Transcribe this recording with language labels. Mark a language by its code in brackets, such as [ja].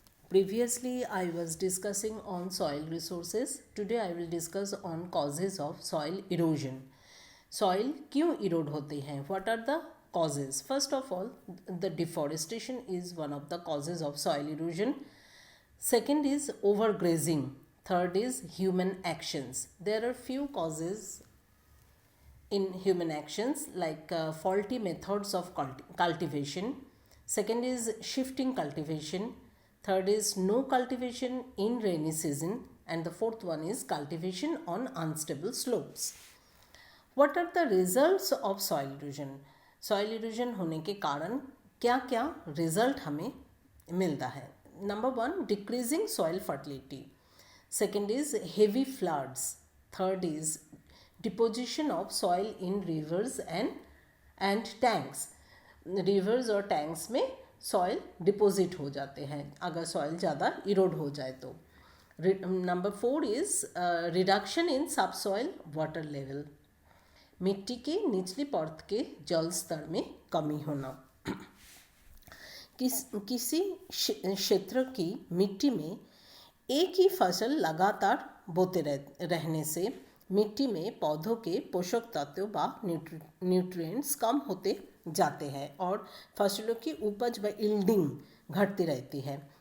[en] Previously, I was discussing on soil resources. Today, I will discuss on causes of soil erosion. [hi] Soil क्यों erode होते हैं? [en] What are the causes? First of all, the deforestation is one of the causes of soil erosion. Second is overgrazing. Third is human actions. There are few causes in human actions like faulty methods of cultivation. Second is shifting cultivation. Third is no cultivation in rainy season. And the fourth one is cultivation on unstable slopes. What are the results of soil erosion? [hi] Soil erosion होने के कारण क्या क्या result हमें मिलता है? [en] Number one, decreasing soil fertility. Second is heavy floods. Third is deposition of soil in rivers and tanks. [hi] Rivers और tanks में soil deposit हो जाते हैं अगर soil ज़्यादा erode हो जाए तो. [en] Number 4 is reduction in subsoil water level. [hi] मिट्टी के निचली परत के जल स्तर में कमी होना. किसी क्षेत्र की मिट्टी में एक ही फसल लगातार बोते रहने से मिट्टी में पौधों के पोषक तत्व व न्यूट्रिएंट्स कम होते जाते हैं और फसलों की उपज व यील्डिंग घटती रहती है.